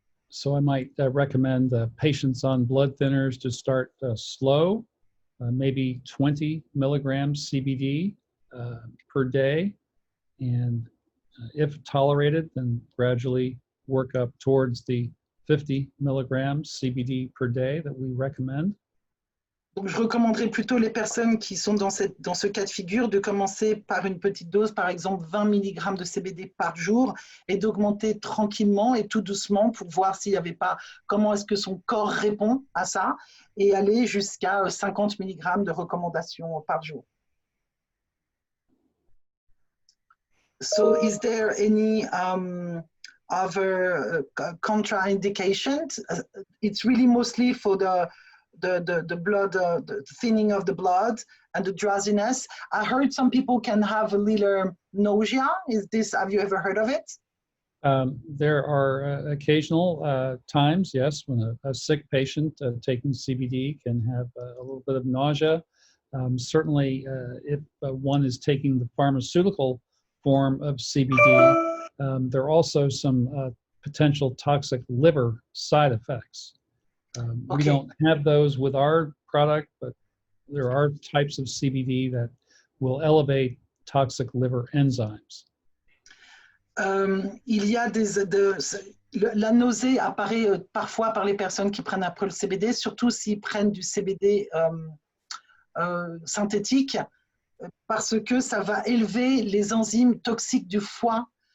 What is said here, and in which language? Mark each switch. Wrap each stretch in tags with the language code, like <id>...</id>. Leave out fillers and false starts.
<en>So I might recommend patients on blood thinners to start slow, maybe 20 milligrams CBD per day, and if tolerated, then gradually work up towards the 50 milligrams CBD per day that we recommend.</en> <fr>Donc, je recommanderais plutôt les personnes qui sont dans ce cas de figure de commencer par une petite dose, par exemple 20 mg de CBD par jour, et d'augmenter tranquillement et tout doucement pour voir s'il n'y avait pas, comment est-ce que son corps répond à ça, et aller jusqu'à 50 mg de recommandation par jour.</fr> <en>So, is there any other contraindications? It's really mostly for the blood, the thinning of the blood and the drowsiness. I heard some people can have a little nausea. Have you ever heard of it? There are occasional times, yes, when a sick patient taking CBD can have a little bit of nausea. Certainly, if one is taking the pharmaceutical form of CBD, there are also some potential toxic liver side effects. Okay. We don't have those with our product, but there are types of CBD that will elevate toxic liver enzymes.</en> <fr>Il y a la nausée apparaît parfois par les personnes qui prennent après le CBD, surtout s'ils prennent du CBD synthétiques parce que ça va élever les enzymes toxiques du foie.</fr>